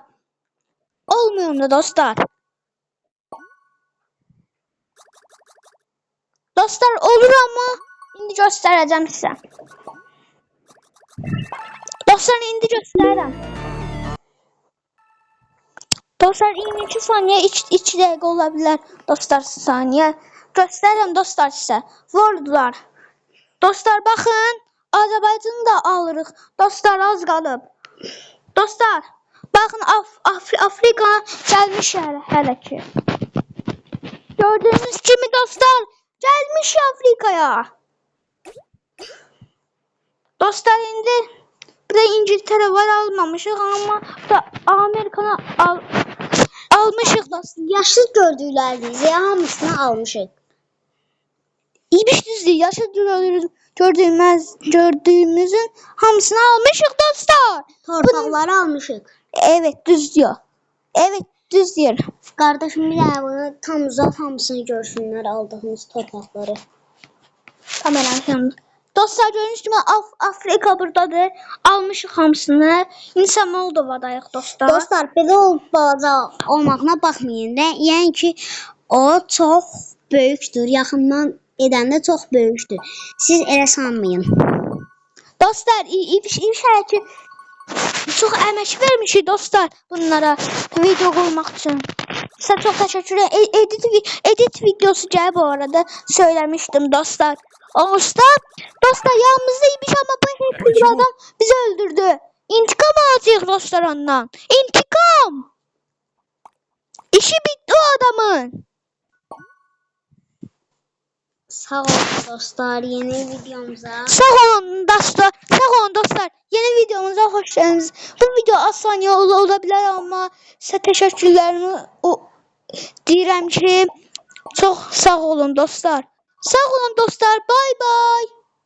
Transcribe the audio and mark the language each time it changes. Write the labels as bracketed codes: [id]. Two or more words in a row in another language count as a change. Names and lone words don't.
[tr] Olmuyor da dostlar. [az] Dostlar olur ama indi göstərəcəm sizə. Dostlar indi göstərirəm. [tr] Dostlar 22 saniye 2 dakika olabilir dostlar saniye. Göstereyim dostlar size. Vurdular. Dostlar bakın. Azerbaycan'ı da alırıq. [az] Dostlar az qalıb. [tr] Dostlar bakın Afrika gelmiş [az] hələ ki. [tr] Gördüğünüz gibi dostlar gelmiş Afrika'ya. [az] Dostlar indi bir de İngiltere var almamışıq ama da Amerikanı almışıq dostlar. Yaşlı gördüklərinizi hamısını almışıq. İbiş düzdür. Yaşlı gördüğümüzün hamısını almışıq dostlar. Torpaqları almışıq. [tr] Evet düz diyor. Evet düz diyor. [az] Qardaşım bir dənə bunu tam uzat, hamısını görsünlər aldığımız torpaqları. Kameranın yanında. [tr] Dostlar gördüğünüz gibi Afrika buradadır. [az] Almışıq hamısını. İnsan Moldova'dayıq dostlar. Dostlar, belə balaca olmağına baxmayın. Yəni ki, o çox böyükdür. Yaxından edəndə çox böyükdür. Siz elə sanmayın. Dostlar İbiş hələ ki çox əmək vermişik dostlar bunlara video qoymaq üçün. Sizə çox təşəkkür ederim. Edit videosu gəlib bu arada söylemiştim dostlar. [tr] Dostlar yanımızda İbiş ama bu hacker adam bizi öldürdü. İntikam alacağız dostlar ondan. İntikam. İşi bitti o adamın. Sağ olun dostlar, yeni videomuza. Sağ olun dostlar. Sağ olun dostlar. Yeni videomuza hoş geldiniz. Bu video az saniye olabilir ama size [az] təşəkkürlərimi deyirəm ki, çox sağ olun dostlar. Sağ olun dostlar. [en] Bye bye.